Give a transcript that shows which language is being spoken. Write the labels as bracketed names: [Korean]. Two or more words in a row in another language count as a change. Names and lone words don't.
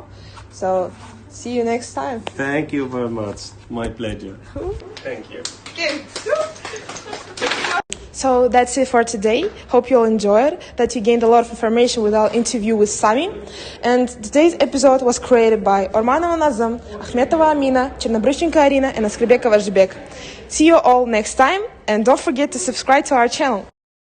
[English] So see you next time. Thank you very much. My pleasure. Thank you. So that's it for today. Hope you all enjoyed, that you gained a lot of information with our interview with Sami. And today's episode was created by Орманова Назым, Ахметова Амина, Чернобрывченко Арина, and Аскербекова Жибек. See you all next time, and don't forget to subscribe to our channel.